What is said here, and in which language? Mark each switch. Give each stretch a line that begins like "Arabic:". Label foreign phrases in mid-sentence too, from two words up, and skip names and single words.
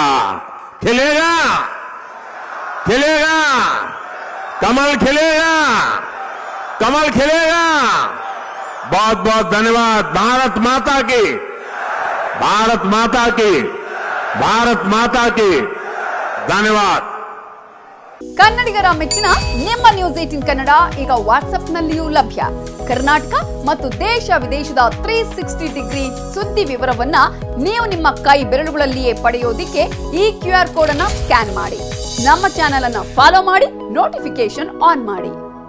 Hindi: खिलेगा, खिलेगा, कमल खिलेगा, कमल खिलेगा। बहुत बहुत धन्यवाद। भारत माता की, भारत माता की, भारत माता की ಧನ್ಯವಾದ।
Kannada: ಕನ್ನಡಿಗರ ಮೆಚ್ಚಿನ ನಿಮ್ಮ ನ್ಯೂಸ್ 18 ಕನ್ನಡ ಈಗ ವಾಟ್ಸ್ಆಪ್ ನಲ್ಲಿಯೂ ಲಭ್ಯ। ಕರ್ನಾಟಕ ಮತ್ತು ದೇಶ ವಿದೇಶದ 360 ಡಿಗ್ರಿ ಸುದ್ದಿ ವಿವರವನ್ನ ನೀವು ನಿಮ್ಮ ಕೈ ಬೆರಳುಗಳಲ್ಲಿಯೇ ಪಡೆಯೋದಿಕ್ಕೆ ಈ
English: QR code
Kannada: ಅನ್ನು ಸ್ಕ್ಯಾನ್ ಮಾಡಿ, ನಮ್ಮ ಚಾನೆಲ್ ಅನ್ನು ಫಾಲೋ ಮಾಡಿ,
English: notification on
Kannada: ಮಾಡಿ।